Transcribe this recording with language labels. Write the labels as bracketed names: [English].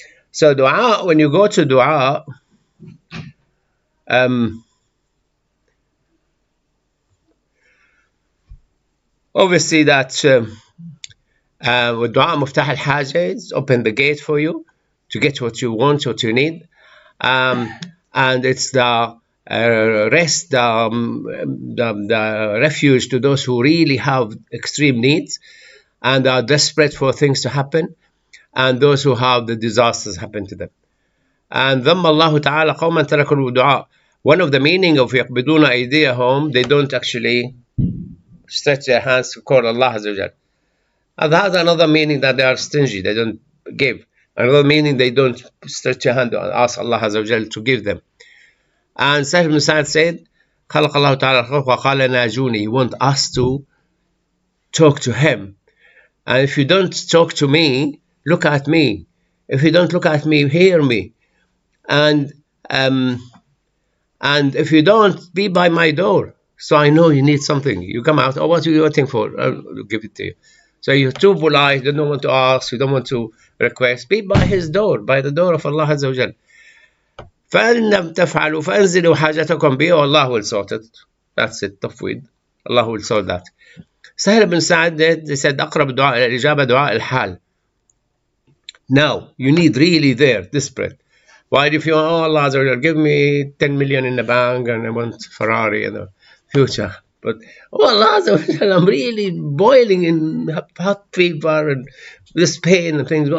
[English] So dua, when you go to dua, obviously that with dua muftah al-haja is open the gate for you to get what you want, what you need. And it's the rest, the refuge to those who really have extreme needs and are desperate for things to happen, and those who have the disasters happen to them. [Arabic] And ذم الله تعالى قوما تركوا الدعاء. [English] One of the meaning of [Arabic] يقبضون أيديهم, [English] they don't actually stretch their hands to call Allah Azza wa Jal. And that's another meaning that they are stingy, they don't give. Another meaning, they don't stretch your hand and ask Allah Azza wa Jal to give them. [Arabic] And Sa'id ibn Sa'd said, خلق الله تعالى الخلق وقال ناجوني. [English] You want us to talk to him. And if you don't talk to me, look at me. If you don't look at me, hear me. And if you don't, be by my door. So I know you need something. You come out, oh, what are you waiting for? I'll give it to you. So you're too polite, you don't want to ask, you don't want to request. Be by his door, by the door of Allah Azza wa Jal. [Arabic] فَإِن لَمْ تَفْعَلُوا فَأَنزِلُوا حَاجَتَكُمْ بِهِ وَاللَّهُ [English] will sort it. That's it, tafweed. Allah will sort that. [Arabic] Sahel bin Sa'ad did, he said, أقرب دعاء إلى الإجابة دعاء الحال. [English] Now, you need really there, desperate. Why if you, oh Allah Azza wa Jal, give me 10 million in the bank and I want Ferrari in the future. But, oh Allah Azza wa Jal, I'm really boiling in hot fever and this pain and things.